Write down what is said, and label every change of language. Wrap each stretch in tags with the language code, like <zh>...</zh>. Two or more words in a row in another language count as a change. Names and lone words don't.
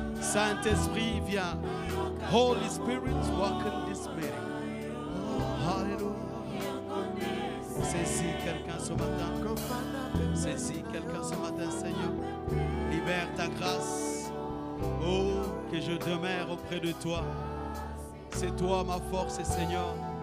<fr>Saint-Esprit, viens.</fr> <en>Holy Spirit, walk in this meeting. Hallelujah.</en> <fr>Saisis quelqu'un ce matin. Saisis quelqu'un ce matin, Seigneur. Libère ta grâce. Oh, que je demeure auprès de toi. C'est toi ma force, Seigneur.</fr>